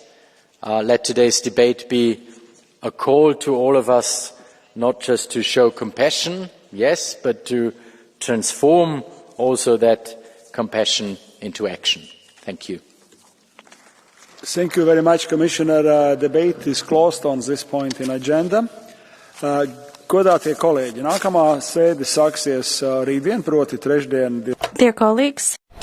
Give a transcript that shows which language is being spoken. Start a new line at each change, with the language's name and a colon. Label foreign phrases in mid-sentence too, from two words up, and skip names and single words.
English: Let today's debate be a call to all of us, not just to show compassion, yes, but to transform also that compassion into action. Thank you. Thank you very much, Commissioner. Debate is closed on this point in agenda.
Latvian: Godātie kolēģi, nākamā sēde sāksies rītdien, proti trešdien.
English: Dear colleagues,